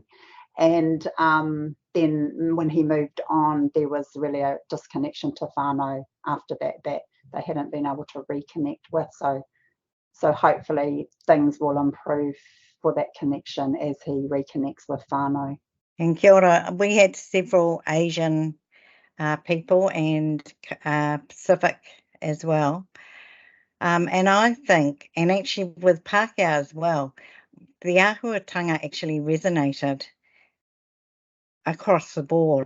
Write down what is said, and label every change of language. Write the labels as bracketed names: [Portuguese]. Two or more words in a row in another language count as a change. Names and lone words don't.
[English] And then when he moved on, there was really a disconnection to whānau after that they hadn't been able to reconnect with. So hopefully things will improve for that connection as he reconnects with whānau. [Māori] And kia ora, [English] we had several Asian people and Pacific as well. And I think, and actually with Pākehā as well, the āhuatanga actually resonated across the board.